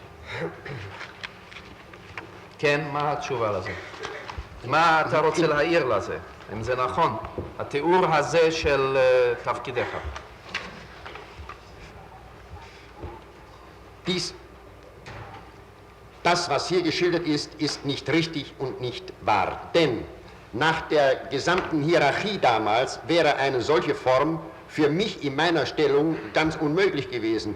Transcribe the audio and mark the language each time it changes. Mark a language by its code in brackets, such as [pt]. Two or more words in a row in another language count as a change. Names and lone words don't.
[he] כן, מה התשובה לזה? מה אתה רוצה להעיר לזה? אם זה נכון, התיאור הזה של תפקידך. [de] Das, was hier geschildert ist, ist nicht richtig und nicht wahr. Denn nach der gesamten Hierarchie damals wäre eine solche Form für mich in meiner Stellung ganz unmöglich gewesen.